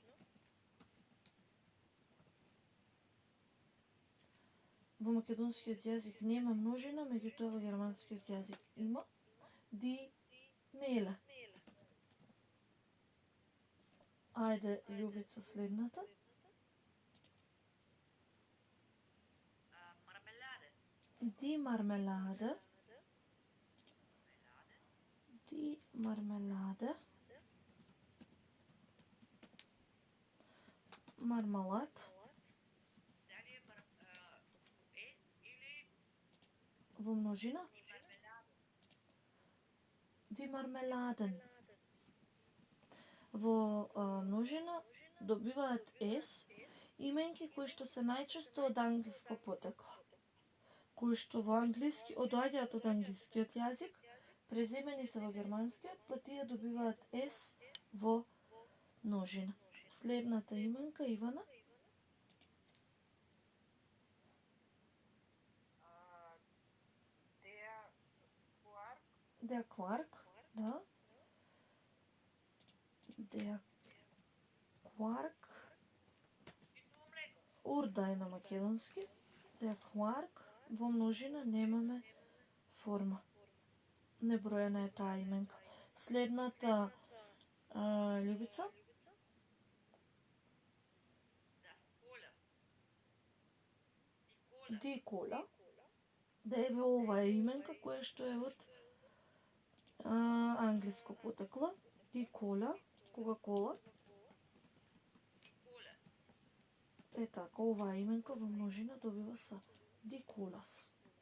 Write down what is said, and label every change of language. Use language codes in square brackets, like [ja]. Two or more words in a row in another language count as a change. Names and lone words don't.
[mk] Во македонскиот јазик нема множина, меѓутоа во германскиот јазик има. [de] die Mehle. [mk] Ајде, Љубица, следната. [de] Marmelade. Die Marmelade. Die Marmelade. [mk] Мармалад. Дали е или Во множина. мармелада? [de] Die Marmeladen. [mk] Во множина добиваат ес именки кои што се најчесто од англиско потекло, кои што во англиски одоаѓаат од англискиот јазик, преземени се во германскиот, па тие добиваат ес во множина. Следната именка Ивана. [de] Der Quark. Der Quark, [mk] да. [de] Der Quark. [mk] Кисело млеко. Урда е на македонски. [de] Der Quark. [mk] Во множина немаме форма. Неброена е таа именка. Следната Љубица. [de] Das Cola. Die Cola. [mk] Да еве ова е именка која што е од англиско потекло. [de] Die Cola, Кока-кола. Cola. [mk] Е така, оваа именка во множина добива са [de] Die Colas.